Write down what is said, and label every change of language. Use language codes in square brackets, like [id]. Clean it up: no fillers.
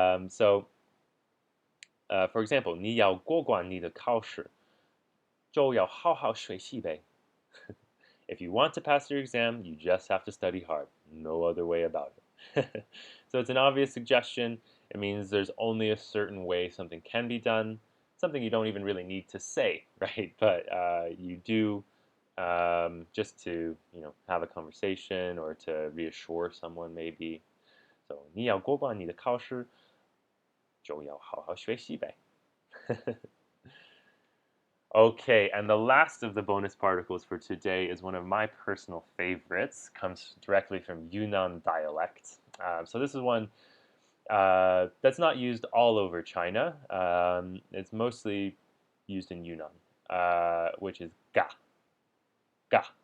[zh] So, for example, 你要过关你的考试，就要好好学习呗. [en] If you want to pass your exam, you just have to study hard. No other way about it. So it's an obvious suggestion. It means there's only a certain way something can be done, something you don't even really need to say, right? But you do just to have a conversation or to reassure someone maybe. [zh] So 你要过关你的考试，就要好好学习呗. [en] Okay, and the last of the bonus particles for today is one of my personal favorites. Comes directly from Yunnan dialect. So this is one that's not used all over China. It's mostly used in Yunnan, which is ga. Ga.